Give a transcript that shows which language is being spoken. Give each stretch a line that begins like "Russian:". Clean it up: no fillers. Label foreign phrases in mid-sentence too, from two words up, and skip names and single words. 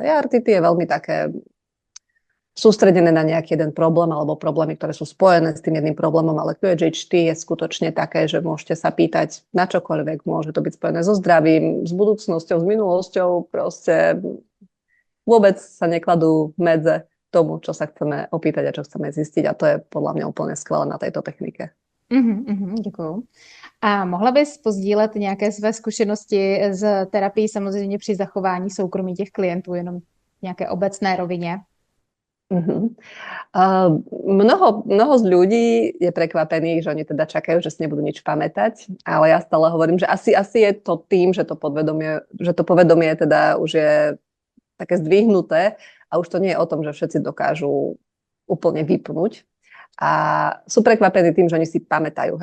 Slovak: RTT je veľmi také sústredené na nejaký jeden problém alebo problémy, ktoré sú spojené s tým jedným problémom, ale QHHT je skutočne také, že môžete sa pýtať na čokoľvek, môže to byť spojené so zdravím, s budúcnosťou, s minulosťou, proste vôbec sa nekladú medze tomu, čo sa chceme opýtať a čo chceme zistiť a to je podľa mňa úplne skvelé na tejto technike.
Czech: Děkuju. A mohla bys pozdílet nějaké své zkušenosti z terapii, samozřejmě při zachování soukromí těch klientů, jenom v nějaké obecné rovině?
Slovak: Mnoho z ľudí je prekvapených, že oni teda čakajú, že si nebudú nič pamätať, ale ja stále hovorím, že asi je to tým, že to povedomie teda už je také zdvihnuté a už to nie je o tom, že všetci dokážu úplne vypnúť. A sú prekvapení tým, že oni si pamätajú.